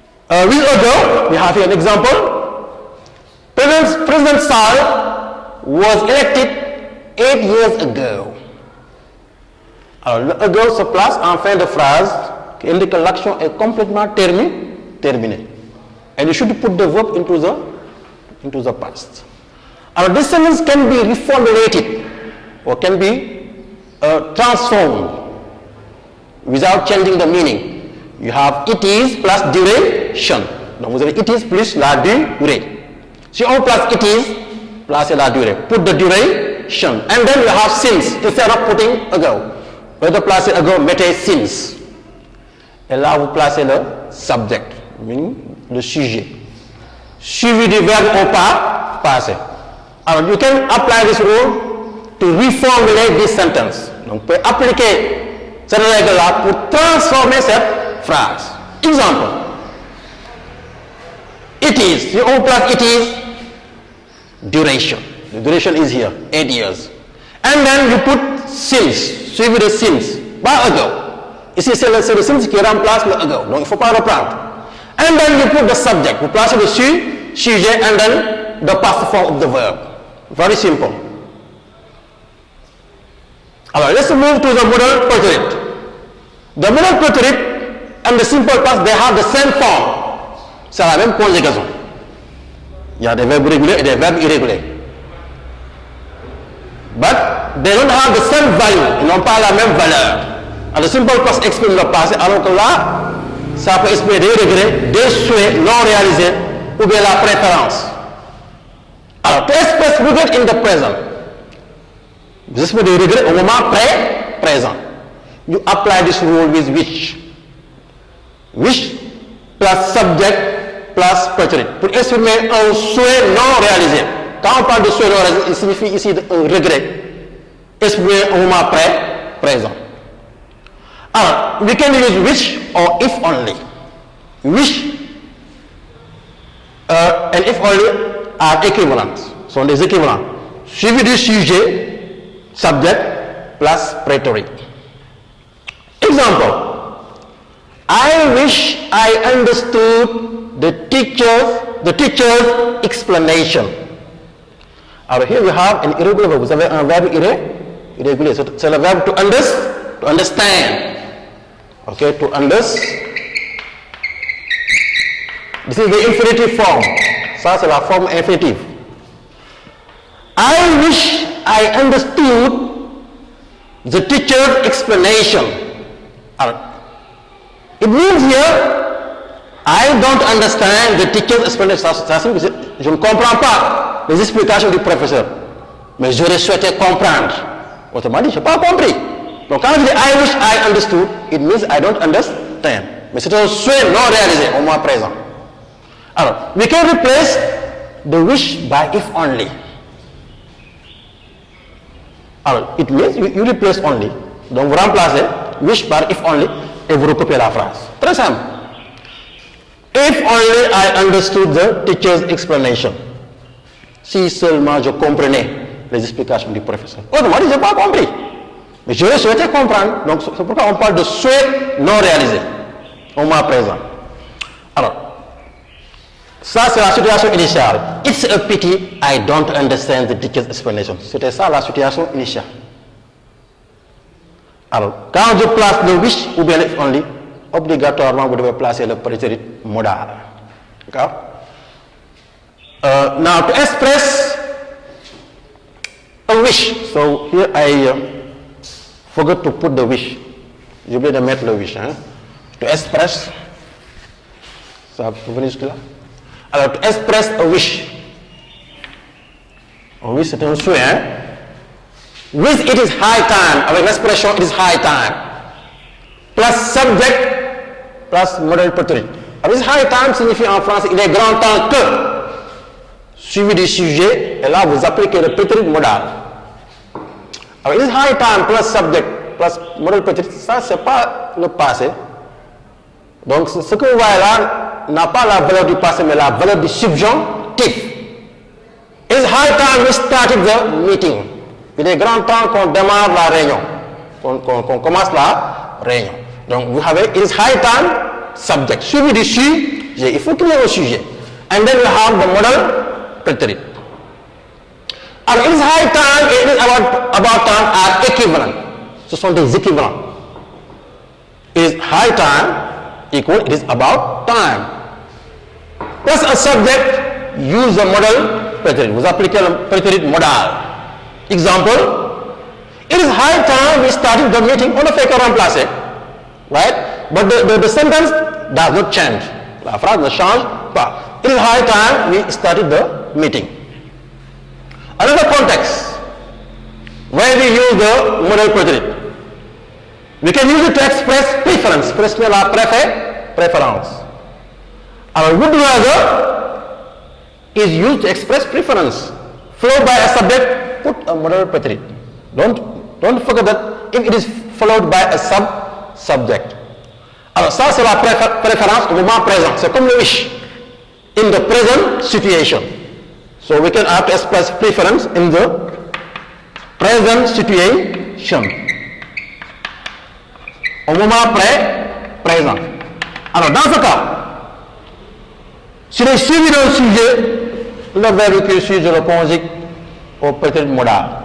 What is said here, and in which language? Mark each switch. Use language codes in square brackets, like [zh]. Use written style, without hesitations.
[en] With ago, we have here an example. President Sall was elected 8 years ago. [fr] Alors, le ago se place en fin de phrase qui indique que l'action est complètement terminée. [en] and you should put the verb into the past. This sentence can be reformulated or can be transformed without changing the meaning. You have it is plus duration. [fr] Donc vous avez it is plus la durée. Si on place it is, placez la durée. [en] Put the duration. And then you have since. Instead of putting ago. [fr] Au lieu de placer ago, mettez since. Et là, vous placez le subject, meaning le sujet. Suivi du verbe au passé. [en] Alors, you can apply this rule to reformulate this sentence. [fr] Donc, vous pouvez appliquer cette règle-là pour transformer cette phrase. Exemple. [en] It is. [fr] Si on place [en] it is, duration. The duration is here, 8 years. And then you put since, [fr] suivi de since, pas ago. Ici, c'est le since qui remplace le ago. Donc, il ne faut pas reprendre. [en] And then you put the subject. [fr] Vous placez le sujet [en] and then the past form of the verb. Very simple. Alors, let's move to the modal preterite. The modal preterite and the simple past, they have the same form. [fr] C'est la même conjugaison. Il y a des verbes réguliers et des verbes irréguliers. [en] But they don't have the same value. [fr] Ils n'ont pas la même valeur. [en] And the simple past [fr] exprime le passé, alors que là, ça peut exprimer des regrets, des souhaits non réalisés ou bien la préférence. Alors, [en] to express regret in the present, [fr] vous exprimez des regrets au moment présent. [en] You apply this rule with which. Which plus subject plus preterite. [fr] Pour exprimer un souhait non réalisé. Quand on parle de souhait non réalisé, il signifie ici un regret exprimé au moment présent. [en] Alors, we can use which or if only. Which and if only are equivalent, [fr] sont des équivalents. Suivi du sujet, [en] subject plus preterite. Example. I wish I understood the teacher's explanation. Alors here we have an irregular verb. [fr] Vous avez un verbe irrégulier. C'est le verbe to understand. Okay, to understand. [en] This is the infinitive form. [fr] Ça, c'est la forme infinitive. I wish I understood the teacher's explanation. It means here, I don't understand the teacher's explanation. Ça signifie que je ne comprends pas les explications du professeur. Mais j'aurais souhaité comprendre. Autrement dit, je n'ai pas compris. Donc quand je dis [en] I wish I understood, it means I don't understand. [fr] Mais c'est un souhait non réalisé au moment présent. [en] Alors, we can replace the wish by if only. Alors, it means you replace only. [fr] Donc vous remplacez wish par if only et vous recopiez la phrase. Très simple. [en] If only I understood the teacher's explanation. [fr] Si seulement je comprenais les explications du professeur. Autrement dit, je n'ai pas compris. Mais j'aurais souhaité comprendre. Donc c'est pourquoi on parle de souhait non réalisé au moment présent. Alors, ça c'est la situation initiale. [en] It's a pity I don't understand the teacher's explanation. [fr] C'était ça la situation initiale. Alors, quand je place le wish ou bien if only, obligatoirement vous devez placer le préterite modal. [en] D'accord? Now to express a wish. So here I forgot to put the wish. [fr] J'ai oublié de mettre le wish. Hein? [en] To express. [fr] Ça peut venir jusque là. [en] Alors, to express a wish. [fr] Un wish c'est un souhait. Hein? [en] With it is high time. [fr] Avec l'expression it is high time. [en] Plus subject plus modal preterite. [fr] Alors, it is high time signifie en français il est grand temps que. Suivi du sujet, et là vous appliquez le préterite modal. [en] Alors, it is high time plus subject plus modal preterite, [fr] ça c'est pas le passé. Donc ce que vous voyez là n'a pas la valeur du passé mais la valeur du subjonctif. [en] It is high time we started the meeting. [fr] Il est grand temps qu'on démarre la réunion, qu'on commence la réunion. Donc vous avez it is high time subject suivi du sujet, il faut qu'il y ait un sujet. [en] And then we have the modal preterite. Alors, it is high time et it is about time are equivalent. [fr] Ce sont des équivalents. [en] It is high time equal it is about time. plus un subject, use the modal prétérit. [fr] Vous appliquez le prétérit modal. [en] Exemple, it is high time we started the meeting. [fr] On ne fait que remplacer, right? [en] But the sentence does not change. [fr] La phrase ne change pas. [en] It is high time we started the meeting. Another context where we use the modal prétérit. We can use it to express preference. [fr] Exprimer la préférence. [en] Alors, would rather is used to express preference. Followed by a subject, put a modal prétérit. Don't forget that if it is followed by a subject. [fr] Alors, ça c'est la préférence au moment présent. C'est comme le wish. [en] In the present situation. So we can have to express preference in the present situation. [fr] Au moment présent. Alors, dans ce cas, si j'ai suivi le sujet, le verbe qui suit, je le conjugue au prétérit modal.